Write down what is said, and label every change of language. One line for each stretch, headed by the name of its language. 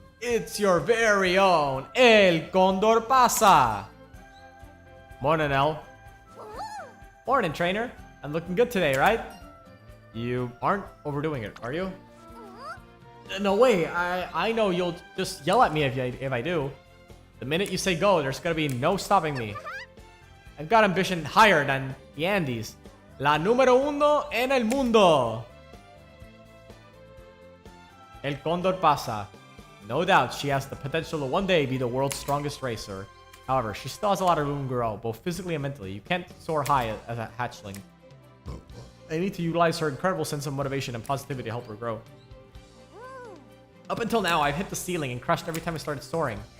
English: It's your very own El Condor Pasa. Morning, El. Morning, trainer. I'm looking good today, right? You aren't overdoing it, are you? No way. I know you'll just yell at me if I do. The minute you say go, there's gonna be no stopping me. I've got ambition higher than the Andes.
Spanish: La número uno en el mundo.
English: El Condor Pasa. No doubt she has the potential to one day be the world's strongest racer. However, she still has a lot of room to grow, both physically and mentally. You can't soar high as a hatchling. I need to utilize her incredible sense of motivation and positivity to help her grow. Up until now, I've hit the ceiling and crashed every time I started soaring.